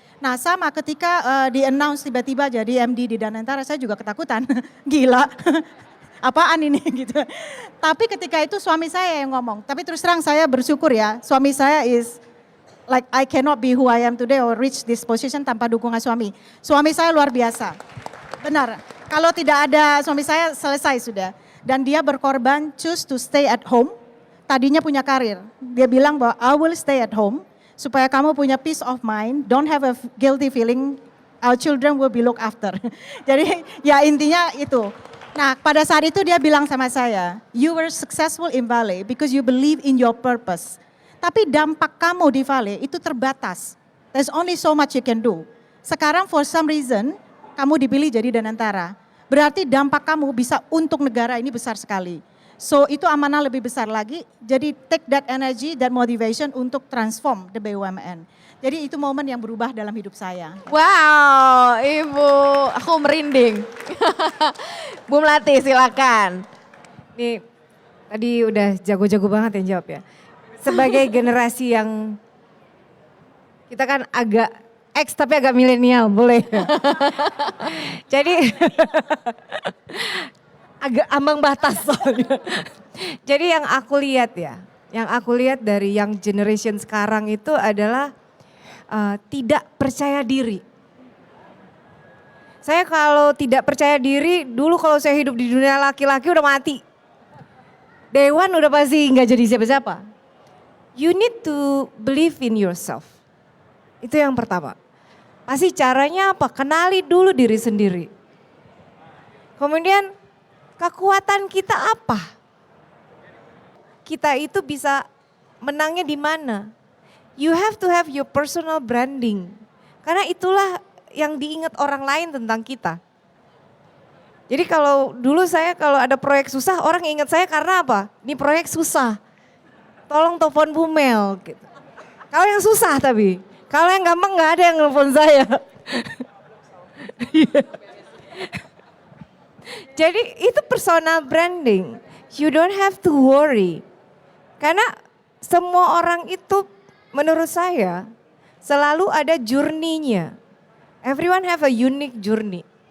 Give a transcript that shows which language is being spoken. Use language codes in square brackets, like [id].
[id] Nah sama ketika di-announce tiba-tiba jadi MD di Danantara, saya juga ketakutan, gila. Apaan ini gitu. Tapi ketika itu suami saya yang ngomong. Tapi terus terang saya bersyukur ya, suami saya [en] is like I cannot be who I am today or reach this position [id] tanpa dukungan suami. Suami saya luar biasa. Benar, kalau tidak ada suami saya selesai sudah. Dan dia berkorban [en] choose to stay at home. [id] Tadinya punya karir. Dia bilang bahwa [en] I will stay at home supaya kamu punya peace of mind, don't have a guilty feeling, our children will be looked after. [id] Jadi ya intinya itu. Nah pada saat itu dia bilang sama saya, [en] you were successful in Vale because you believe in your purpose. [id] Tapi dampak kamu di Vale itu terbatas. [en] There's only so much you can do. [id] Sekarang [en] for some reason [id] kamu dipilih jadi Danantara. Berarti dampak kamu bisa untuk negara ini besar sekali. So itu amanah lebih besar lagi. [en] Jadi take that energy, that motivation untuk transform the BUMN. [id] Jadi itu momen yang berubah dalam hidup saya. Wow, Ibu, aku merinding. Bu Melati silakan. Nih tadi udah jago-jago banget yang jawab ya. Sebagai generasi yang kita kan agak X tapi agak milenial, boleh. Jadi agak ambang batas soalnya. Jadi yang aku lihat dari yang generation sekarang itu adalah tidak percaya diri. Saya kalau tidak percaya diri, dulu kalau saya hidup di dunia laki-laki udah mati. Dewan udah pasti nggak jadi siapa-siapa. [en] You need to believe in yourself. [id] Itu yang pertama. Pasti caranya apa? Kenali dulu diri sendiri. Kemudian kekuatan kita apa? Kita itu bisa menangnya di mana? [en] You have to have your personal branding. [id] Karena itulah yang diingat orang lain tentang kita. Jadi kalau dulu saya kalau ada proyek susah, orang ingat saya karena apa? Ini proyek susah. Tolong telepon Bu Mel. Gitu. Kalau yang susah tapi, kalau yang gampang nggak ada yang nelfon saya. [en] Jadi itu personal branding. You don't have to worry. [id] Karena semua orang itu menurut saya selalu ada journey-nya. [en] Everyone have a unique journey.